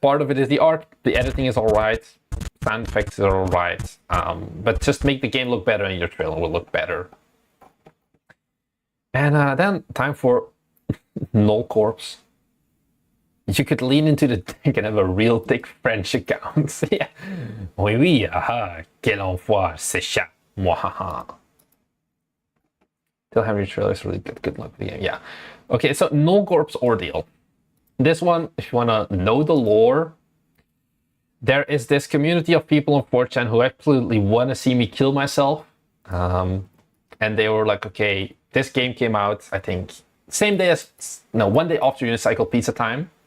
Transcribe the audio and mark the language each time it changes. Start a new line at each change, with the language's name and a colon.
English: Part of it is the art, the editing is alright, sound effects are alright, but just make the game look better and your trailer will look better. And then time for Null Corps. You could lean into the tank and have a real thick French account. Yeah.
French: Oui, oui, aha, quel enfoiré, c'est ça. Mwahaha.
English: Still have your trailers really good. Good luck with the game. Yeah. Okay, so Null Corps Ordeal. This one, if you want to know the lore, there is this community of people on 4chan who absolutely want to see me kill myself. And they were like, okay, this game came out, I think, same day as, no, 1 day after Unicycle Pizza Time.